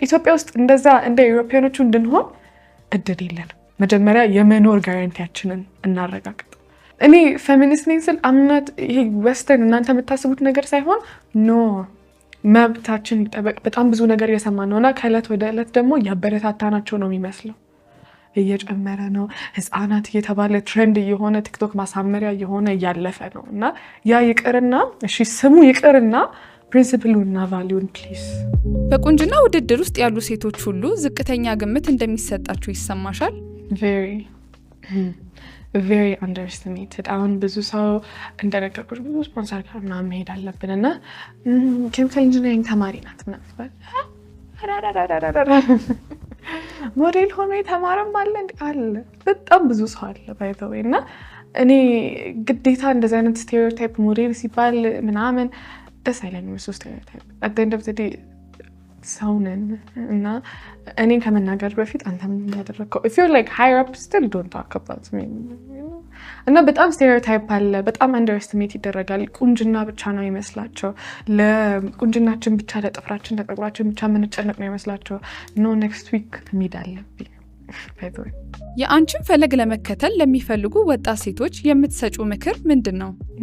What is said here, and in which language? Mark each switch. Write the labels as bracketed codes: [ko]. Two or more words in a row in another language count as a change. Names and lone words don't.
[am] ኢትዮጵያ ውስጥ እንደዛ እንደ ኢሮፒያኖቹ እንድንሆን እድል የለንም። መጀመሪያ የመኖር ጋራንቲያችንን እናረጋግጥ። እኔ ፌሚኒስት ነኝ ስል አምናት ይሄ ዌስተርን እናንተ የምታስቡት ነገር ሳይሆን ኖ መብታችን ይጠበቅ። በጣም ብዙ ነገር እየሰማን ነውና ከእለት ወደ እለት ደግሞ ያበረታታናቸው ነው የሚመስለው። እየጨመረ ነው ህፃናት እየተባለ ትሬንድ እየሆነ ቲክቶክ ማሳመሪያ እየሆነ እያለፈ ነው እና ያ ይቅርና እሺ ስሙ ይቅርና ፕሪንሲፕሉና ቫሊዩን ፕሊዝ። በቁንጅና ውድድር ውስጥ ያሉ ሴቶች ሁሉ ዝቅተኛ ግምት እንደሚሰጣቸው ይሰማሻል? [en] very underestimated። [am] አሁን ብዙ ሰው እንደነገርኩሽ ብዙ ስፖንሰር ጋር ምናምን መሄድ አለብን እና [en] chemical engineering [am] ተማሪ ናት ምናምን ሞዴል ሆኖ የተማረም አለ በጣም ብዙ ሰው አለ [en] by the way። [am] እና እኔ ግዴታ እንደዚህ አይነት [en] stereotype model [am] ሲባል ምናምን ደስ አይለኝም። እሱ ስቴሪዮታይፕ [en] at the end of the day [am] ሰው ነን እና እኔን ከመናገር በፊት አንተ ምን ያደረግከው [en] if you're like higher up still don't talk about me [am] እና በጣም ስቴሪዮታይፕ አለ። በጣም አንደርስቲሜት ይደረጋል። ቁንጅና ብቻ ነው ይመስላቸው። ለቁንጅናችን ብቻ ለጥፍራችን ለፀጉራችን ብቻ የምንጨነቅ ነው ይመስላቸው። [en] no next week mid [am] አለብኝ። የአንቺን ፈለግ ለመከተል ለሚፈልጉ ወጣት ሴቶች የምትሰጪው ምክር ምንድን ነው?